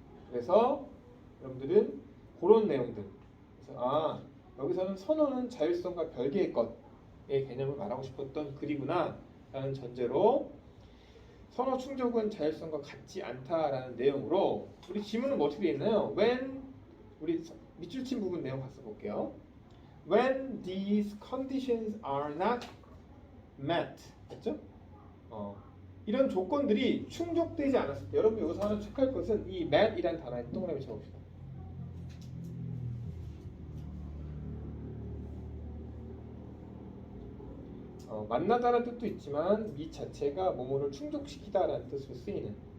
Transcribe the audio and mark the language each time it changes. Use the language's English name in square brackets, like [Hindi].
[Korean] 그래서 여러분들은 그런 내용들, 그래서 여기서는 선호는 자율성과 별개의 것의 개념을 말하고 싶었던 글이구나 라는 전제로 선호 충족은 자율성과 같지 않다라는 내용으로 우리 지문은 뭐 어떻게 되어 있나요? When, 우리 밑줄 친 부분 내용 봤어 볼게요. [English] When these conditions are not met, [Korean] 됐죠? 이런 조건들이 충족되지 않았을 때, 여러분 여기서 하나 체크할 것은 이 met이라는 단어에 동그라미 쳐봅시다. 만나다라는 뜻도 있지만 미 자체가 뭐뭐를 충족시키다라는 뜻으로 쓰이는.